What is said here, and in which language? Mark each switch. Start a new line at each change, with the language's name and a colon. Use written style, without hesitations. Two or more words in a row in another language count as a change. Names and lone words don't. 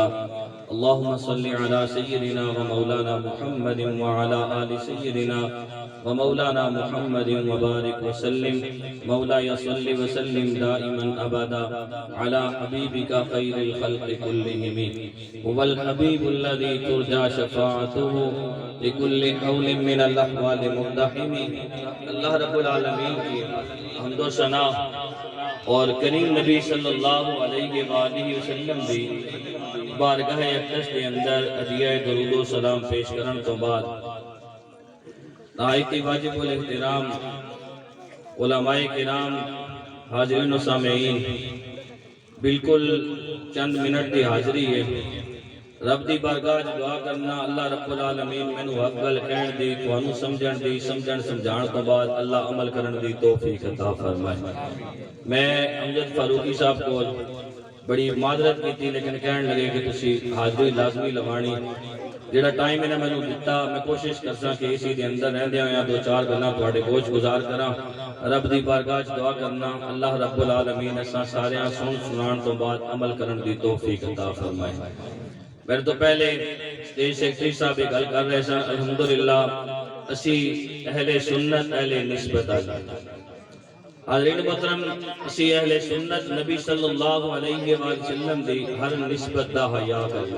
Arabic: اللهم صل على سيدنا ومولانا محمد وعلى آل سيدنا ومولانا محمد وبارك وسلم. مولاي صل وسلم دائما أبدا على حبيبك خير الخلق كلهم. هو الحبيب الذي ترجى شفاعته لكل حول من الأحوال مقتحم.
Punjabi: اللہ رب العالمین کی حمد و ثنا اور کریم نبی
Arabic: صلی اللہ علیہ وآلہ وسلم
Punjabi: دی بارگاہ اقدس کے اندر ہدیہ درود و سلام پیش کرن تو بعد نہایت واجب الاحترام علماء کرام حاضرین و سامعین بالکل چند منٹ دی حاضری ہے. رب دی بارگاہ دعا کرنا اللہ رب العالمین مینوں حق گل کہن دی تانوں سمجھن دی سمجھان تو بعد اللہ عمل کرن دی توفیق عطا فرمائے. میں امجد فاروقی صاحب کو بڑی معذرت کیتی لیکن کہن لگے کہ تسی حاضری لازمی لوانی. جڑا ٹائم انہاں مینوں دتا میں کوشش کرساں کہ اسی دے اندر رہندے ہویاں دو چار گلاں تواڈے گوش گزار کراں. رب دی بارگاہ دعا کرنا اللہ رب العالمین اساں ساریاں سنان تو بعد عمل کرن دی توفیق عطا فرمائے. میرے تو پہلے سٹیج سیکٹری صاحب گل کر رہے سن الحمدللہ اسی اہل سنت اہل نسبت حاضرین محترم اسی اہل سنت نبی
Arabic: صلی اللہ علیہ وسلم
Punjabi: دی ہر نسبت دا حیا کرنے.